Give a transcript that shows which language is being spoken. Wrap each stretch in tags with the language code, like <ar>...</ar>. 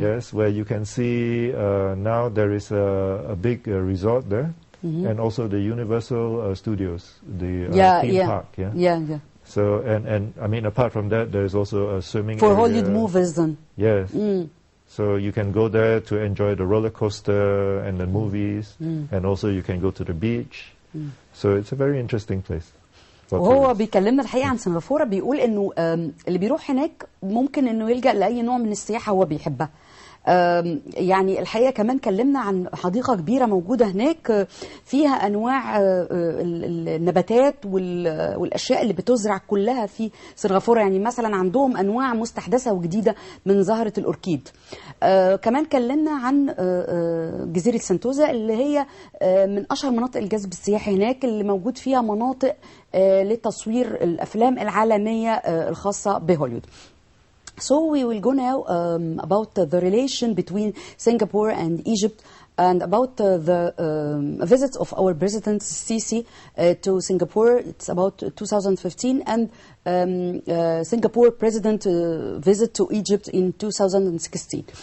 <en>Yes, where you can see now there is a big resort there, and also the Universal Studios, the theme park. Yeah. So and I mean apart from that, there is also a swimming for area. Hollywood movies then. Yes. So you can go there to enjoy the roller coaster and the movies, and also you can go to the beach. So it's a very interesting place.</en> <ar>وهو بيكلمنا الحقيقة عن سنغافورة بيقول إنه اللي بيروح هناك ممكن إنه يلجأ لأي نوع من السياحة هو بيحبها. يعني الحقيقة كمان كلمنا عن حديقة كبيرة موجودة هناك فيها أنواع النباتات والأشياء اللي بتزرع كلها في سنغافورة. يعني مثلا عندهم أنواع مستحدثة وجديدة من زهرة الأوركيد. كمان كلمنا عن جزيرة سنتوزا اللي هي من أشهر مناطق الجذب السياحي هناك، اللي موجود فيها مناطق لتصوير الأفلام العالمية الخاصة بهوليوود.</ar> <en>So we will go now about the relation between Singapore and Egypt and about the visits of our President Sisi to Singapore. It's about 2015 and Singapore President visit to Egypt in 2016.</en>